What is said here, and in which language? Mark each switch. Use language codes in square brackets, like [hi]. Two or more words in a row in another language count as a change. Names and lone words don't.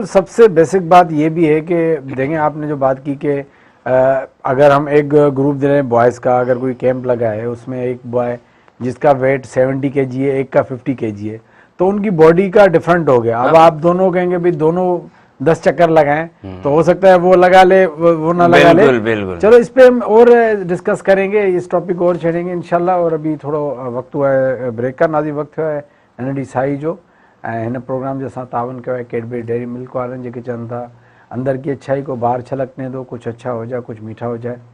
[hi] सबसे बेसिक बात ये भी है कि देखें, आपने जो बात की कि अगर हम एक ग्रुप दे रहे हैं बॉयज़ का, अगर कोई कैंप लगा है, उसमें एक बॉय जिसका वेट 70 kg है, एक का 50 kg है, तो उनकी बॉडी का डिफरेंट हो गया। अब आप दोनों कहेंगे भाई दोनों 10 चक्कर लगाएं, तो हो सकता है वो लगा ले, वो ना लगा ले। बिल्कुल। चलो इस पे हम और डिस्कस करेंगे, इस टॉपिक और छेड़ेंगे इंशाल्लाह। और अभी थोड़ा वक्त हुआ है ब्रेक का, [sd] नाज़ी वक्त हुआ है ND साई जो हिन प्रोग्राम जे सां तावन कयो आहे कैडबरी डेयरी मिल्क वारनि, जेके चवनि था [hi] अंदर की अच्छाई को बाहर छलकने दो, कुछ अच्छा हो जाए, [sd] कुछ मीठा हो जाए।